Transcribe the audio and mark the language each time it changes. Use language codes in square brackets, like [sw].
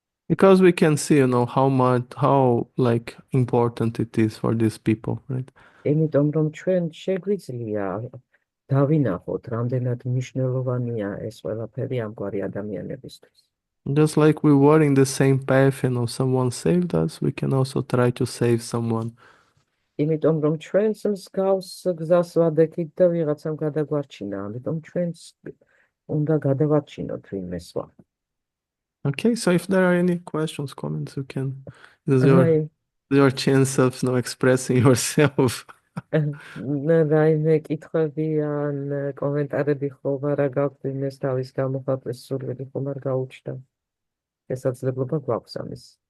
[en] Because we can see, how like important it is for these people, right? [ka] იმიტომ რომ ჩვენ შეგვიძლია დავინახოთ, რამდენად მნიშვნელოვანია ეს ყველაფერი ამგვარი ადამიანებისთვის. [en] Just like we were in the same path, someone saved us, we can also try to save someone. [ka] იმიტომ რომ ჩვენს მსგავს გზას ვადექით და ვიღაცამ გადაგვარჩინა, ამიტომ ჩვენს უნდა გადავარჩინოთ ვინმე სხვა. [en] Okay, so if there are any questions, comments, you can. This is your chance of, expressing yourself. [ka] რაიმე კითხვები ან კომენტარები ხომ არა გაქვთ იმეს თავის გამოხატვის სურვილი ხომ არ გაუჩნდა. შესაძლებლობა გვაქვს ამის.